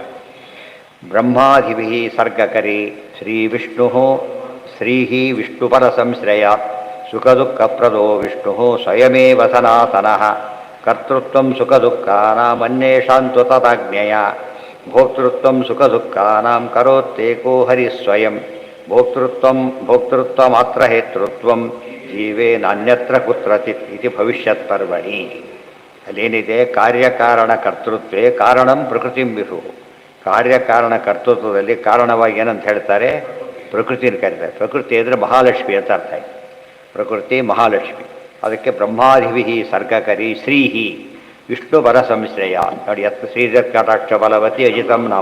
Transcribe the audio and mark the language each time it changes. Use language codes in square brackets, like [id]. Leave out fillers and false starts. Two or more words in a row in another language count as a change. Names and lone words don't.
[sa] ಬ್ರಹ್ಮಾಧಿಭಿ ಸರ್ಗಕರಿ ಶ್ರೀ ವಿಷ್ಣು ಶ್ರೀಹಿ ವಿಷ್ಣುಪರ ಸಂಶ್ರಯ ಸುಖ ದುಃಖಪ್ರದೋ ವಿಷ್ಣು ಸ್ವಯಮೇವ ಸನಾತನಃ ಕರ್ತೃತ್ವಂ ಸುಖ ದುಃಖಾನಾಂ ಅನ್ಯೇಷಾಂತು ತದಾಜ್ಞೆಯ ಭೋಕ್ತೃತ್ವಂ ಸುಖ ದುಃಖಾನಾಂ ಕರೋತ್ತೇಕೋ ಹರಿ ಸ್ವಯಂ ಭೋಕ್ತೃತ್ವ ಮಾತ್ರ ಹೇತೃತ್ವಂ ಜೀವೇ ನಾನ್ಯತ್ರ ಕುತ್ರಚಿತ್ ಇತಿ ಭವಿಷ್ಯತ್ ಪರ್ವಣಿ. ಅಲ್ಲೇನಿದೆ? ಕಾರ್ಯಕಾರಣ ಕರ್ತೃತ್ವೇ ಕಾರಣಂ ಪ್ರಕೃತಿಂ ವಿಧು. [kn] ಕಾರ್ಯಕಾರಣ ಕರ್ತೃತ್ವದಲ್ಲಿ ಕಾರಣವಾಗಿ ಏನಂತ ಹೇಳ್ತಾರೆ? ಪ್ರಕೃತಿನ ಕರೀತಾರೆ. ಪ್ರಕೃತಿ ಅಂದರೆ ಮಹಾಲಕ್ಷ್ಮಿ ಅಂತ ಅರ್ಥ ಆಯ್ತು. ಪ್ರಕೃತಿ ಮಹಾಲಕ್ಷ್ಮಿ. [sa] ಅದಕ್ಕೆ ಬ್ರಹ್ಮಾಧಿಭಿ ಸರ್ಗಕರಿ ಶ್ರೀಹಿ ವಿಷ್ಣು ಬರ ಸಂಶ್ರಯ. [kn] ನೋಡಿ, ಎತ್ತು [sa] ಶ್ರೀಜತ್ಕಟಾಕ್ಷ ಬಲವತಿ ಅಜಿತಂ ನಮ.